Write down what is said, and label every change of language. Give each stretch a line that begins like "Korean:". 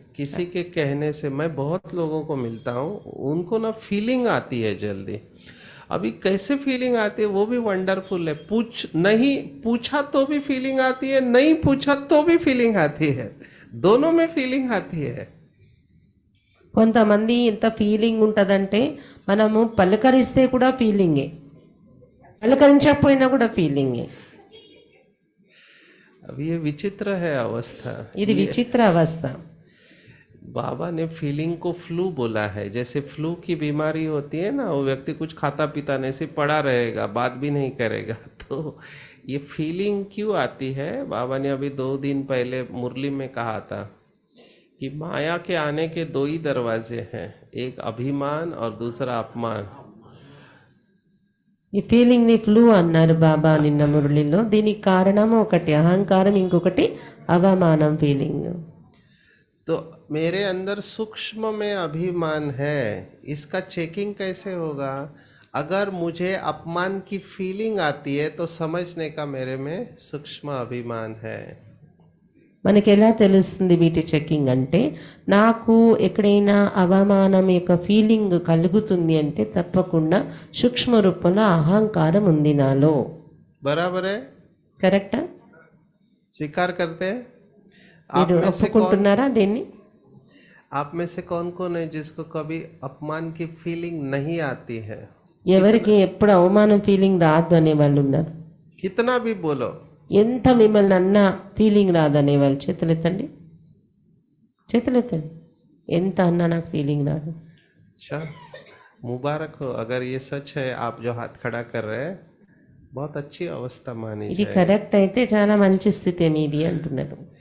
Hindi: किसी के कहने से, मैं बहुत लोगों को मिलता हूँ, उनको ना फीलिंग आती है जल्दी। अभी कैसे फीलिंग आती है वो भी वंडरफुल है। नहीं पूछा तो भी फीलिंग आती है, नहीं पूछा तो भी फीलिंग आती है, दोनों में फीलिंग आती है।
Telugu: కొంతమంది ఎంత ఫీలింగ్ ఉంటుందంటే మనము పలకరిస్తే కూడా ఫీలింగే, పలకరించకపోయినా కూడా ఫీలింగే.
Hindi: अब ये विचित्र है अवस्था।
Telugu: ఇది విచిత్ర అవస్థ.
Hindi: बाबा ने फीलिंग को फ्लू बोला है। जैसे फ्लू की बीमारी होती है ना, वो व्यक्ति कुछ खाता पीता नहीं, सिर्फ पड़ा रहेगा, बात भी नहीं करेगा। तो ये फीलिंग क्यों आती है? बाबा ने अभी 2 दिन पहले मुरली में कहा था कि माया के आने के 2 ही दरवाजे हैं, एक अभिमान और दूसरा अपमान।
Telugu: ఈ ఫీలింగ్ని ఫ్లూ అన్నారు బాబా నిన్న మురళిలో. దీనికి కారణం ఒకటి అహంకారం, ఇంకొకటి అవమానం ఫీలింగ్.
Hindi: तो मेरे अंदर सूक्ष्म में अभिमान है, इसका चेकिंग कैसे होगा? अगर मुझे अपमान की फीलिंग आती है तो समझने का मेरे में सूक्ष्म अभिमान है।
Telugu: మనకి ఎలా తెలుస్తుంది వీటి చెకింగ్ అంటే, నాకు ఎక్కడైనా అవమానం యొక్క ఫీలింగ్ కలుగుతుంది అంటే తప్పకుండా సూక్ష్మ రూపంలో అహంకారం ఉంది నాలో.
Hindi: बराबर है?
Telugu: కరెక్టా?
Hindi: स्वीकार करते हैं?
Telugu: మీరు ఒప్పుకుంటున్నారా దీన్ని?
Hindi: आप में से कौन कौन है जिसको कभी अपमान की फीलिंग नहीं आती है?
Telugu: ఎవరికి ఎప్పుడు అవమానం ఫీలింగ్ రాదు అనే వాళ్ళు ఉన్నారు?
Hindi: कितना भी बोलो,
Telugu: ఎంత మిమ్మల్ని అన్నా ఫీలింగ్ రాదనే వాళ్ళు చేతులెత్తండి, చేతులెత్తండి. ఎంత అన్నా నాకు ఫీలింగ్ రాదు.
Hindi: अच्छा, मुबारक हो अगर ये सच है। आप जो हाथ खड़ा कर रहे हैं बहुत अच्छी अवस्था मानी
Telugu: ఇది
Hindi: जाए।
Telugu: కరెక్ట్ అయితే చాలా మంచి స్థితి మీది అంటున్నారు.